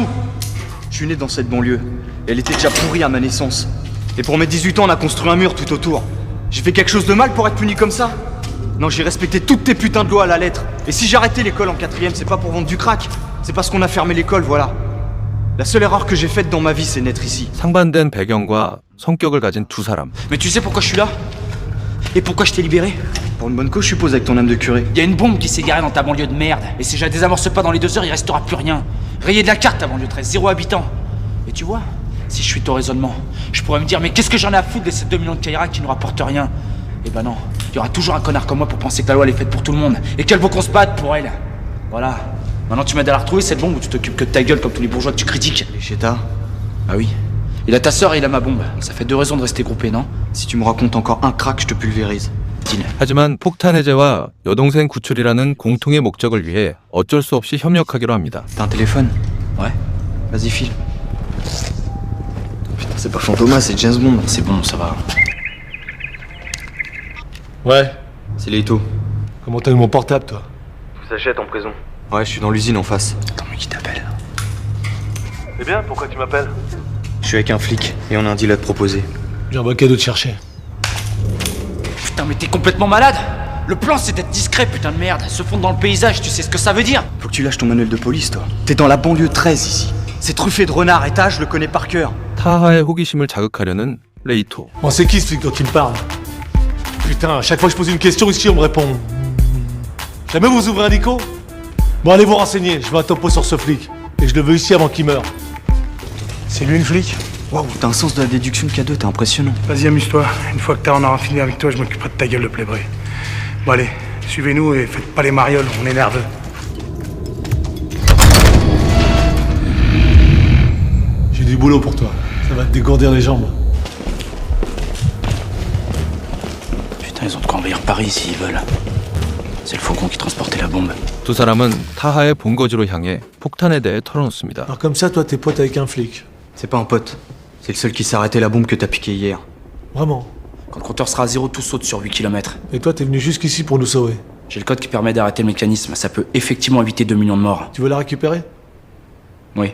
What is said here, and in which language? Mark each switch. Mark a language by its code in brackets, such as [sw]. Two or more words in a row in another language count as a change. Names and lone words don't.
[fr] Je suis né dans cette banlieue. Et elle était déjà pourrie à ma naissance. Et pour mes 18 ans, on a construit un mur tout autour. J'ai fait quelque chose de mal pour être puni comme ça? Non, j'ai respecté toutes tes putains de lois à la lettre. Et si j'ai arrêté l'école en 4ème, c'est pas pour vendre du crack. C'est parce qu'on a fermé l'école, voilà. La seule erreur que j'ai faite dans ma vie, c'est naître ici. [ko] 상반된 배경과 성격을 가진 두 사람. [fr] Mais tu sais pourquoi je suis là? Et pourquoi je t'ai libéré? Pour une bonne cause, je suppose, avec ton âme de curé. Y a une bombe qui s'est garée dans ta banlieue de merde. Et si je la désamorce pas dans les 2 heures, il restera plus rien. Rayé de la carte, ta banlieue 13, 0 habitants. Et tu vois, si je suis ton raisonnement, je pourrais me dire, mais qu'est-ce que j'en ai à foutre de ces 2 millions de Kaira qui nous rapportent rien? Eh ben non, il y aura toujours un connard comme moi pour penser que la loi elle est faite pour tout le monde. Et qu'elle vaut qu'on se batte pour elle. Voilà. Maintenant tu m'aides à la retrouver cette bombe ou tu t'occupes que de ta gueule comme tous les bourgeois que tu critiques. Et Cheta? Ah oui. Il a ta sœur et il a ma bombe. Ça fait 2 raisons de rester groupé, non? Si tu me racontes encore un crack, je te pulvérise. [ko] 하지만 폭탄 해제와 여동생 구출이라는 공통의 목적을 위해 어쩔 수 없이 협력하기로 합니다. [fr] T'as un téléphone? Ouais. Vas-y, file. Putain, c'est pas Fantomas, c'est James Bond. C'est bon, ça va. Ouais. C'est Leto. Comment t'as eu mon portable, toi? Tout s'achète en prison. Ouais, je suis dans l'usine en face. Attends, mais qui t'appelle? C'est bien, pourquoi tu m'appelles? Je suis avec un flic et on a un deal à te proposer. J'envoie cadeau de chercher. Putain, mais t'es complètement malade! Le plan c'est d'être discret, putain de merde. Se fondre dans le paysage, tu sais ce que ça veut dire? Faut que tu lâches ton manuel de police, toi. T'es dans la banlieue 13 ici. C'est truffé de renards et je le connais par cœur. [ko] 타하의 호기심을 자극하려는 레이토. [fr] Bon, c'est qui ce flic dont il me parle? Putain, à chaque fois que je pose une question ici, on me répond. Jamais vous ouvrez un dico? Bon, allez vous renseigner, je veux un topo sur ce flic. Et je le veux ici avant qu'il meure. C'est lui le flic? Waouh, t'as un sens de la déduction de K2, t'es impressionnant. Vas-y, amuse-toi. Une fois que t'en auras fini avec toi, je m'occuperai de ta gueule de playboy. Bon allez, suivez-nous et faites pas les marioles, on est nerveux. J'ai du boulot pour toi. Ça va te dégourdir les jambes. Putain, ils ont de quoi envahir Paris s'ils veulent. C'est le faucon qui transportait la bombe. [ko] 두 사람은 타하의 본거지로 향해 폭탄에 대해 털어놓습니다. [fr] Alors comme ça, toi, t'es pote avec un flic. C'est pas un pote. C'est le seul qui s'est arrêté la bombe que t'as piqué hier. Vraiment? Quand le compteur sera à 0, tout saute sur 8 km. Et toi, t'es venu jusqu'ici pour nous sauver. J'ai le code qui permet d'arrêter le mécanisme. Ça peut effectivement éviter 2 millions de morts. Tu veux la récupérer? Oui.